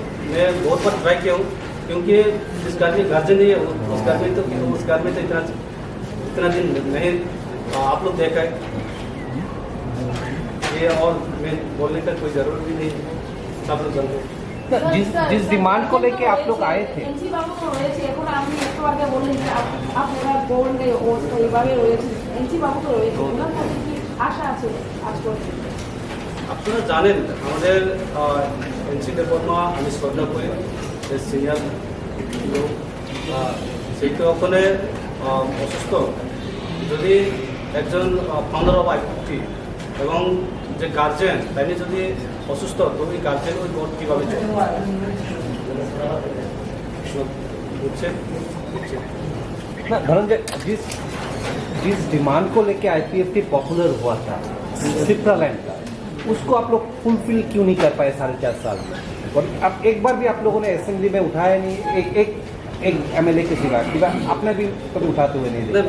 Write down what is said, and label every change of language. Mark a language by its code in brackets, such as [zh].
[hi] मैं बहुत बार ट्राई किया हूँ क्योंकि जिस घर में गार्जियन नहीं है उस घर में तो इतना दिन नहीं आप लोग देखा है ये, और मैं बोलने का कोई ज़रूरत भी नहीं, सब लोग जानते हैं। जिस डिमांड को लेके आप लोग आए थे, [bn] এনসি বাবু তো রয়েছে, এখন আপনি একটু আগে বললেন যে আপনারা বললে ও এইভাবে রয়েছে, এনসি বাবু তো রয়েছে, ওনার কাছে কি আশা আছে আজ পর্যন্ত? আপনারা জানেন আমাদের এনসি দেববর্মা, আমি শ্রদ্ধা করি সিনিয়র লোক, সেই তো ওখানে অসুস্থ, যদি একজন ফাউন্ডার অফ আইপিএফটি এবং যে গার্জেন তাই যদি অসুস্থ, তো ওই গার্জেন ওই কোর্ট কীভাবে চলবে বুঝছেন? [hi] ना धनंजय, जिस डिमांड को लेके आईपीएफटी पॉपुलर हुआ था त्रिपुरालैंड का, उसको आप लोग फुलफिल क्यों नहीं कर पाए 4.5 साल में? और अब एक बार भी आप लोगों ने असेंबली में उठाया नहीं, एक एमएलए के सिवा आपने भी कभी उठाते हुए नहीं देखा।